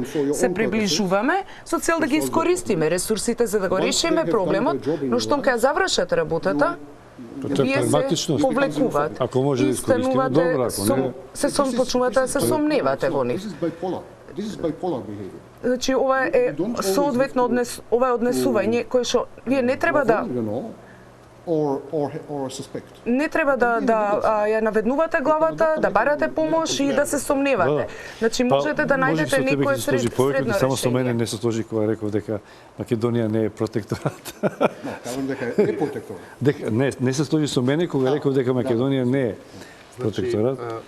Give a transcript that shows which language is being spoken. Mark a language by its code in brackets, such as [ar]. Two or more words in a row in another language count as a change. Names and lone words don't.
[mk] Се приближуваме со цел да ги искористиме ресурсите за да го решиме проблемот, но штом кога завршат работата, вие се повлекуваат Ако може да и искористиме, станувате, добро, ако не... почнувате да се сомневате во нив. [en] This is bipolar behavior. [mk] Значи ова е соодветно ова е однесување кое што вие не треба да [en] or suspect. [mk] не треба да ја наведнувате главата, да барате помош и да се сомневате. Значи можете да најдете некое средно Само со мене решение. не се сложи кога реков дека Македонија не е протекторат. Кажам дека е протекторат. Не се сложи со мене кога реков дека Македонија не е протекторат.